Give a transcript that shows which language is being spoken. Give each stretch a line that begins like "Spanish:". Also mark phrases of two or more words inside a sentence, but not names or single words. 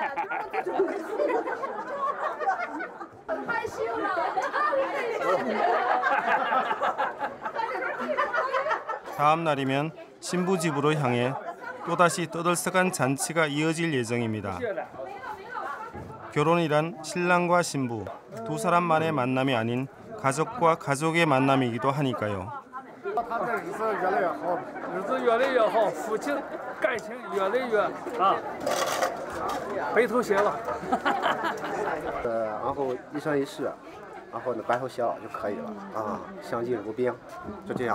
Korean: 다음 날이면 신부 집으로 향해 또다시 떠들썩한 잔치가 이어질 예정입니다. 결혼이란 신랑과 신부 두 사람만의 만남이 아닌 가족과 가족의 만남이기도 하니까요.
Chinese: 他这日子越来越好，日子越来越好，夫妻感情越来越白头偕老。然后一生一世，然后呢白头偕老就可以了啊，相敬如宾，就这样。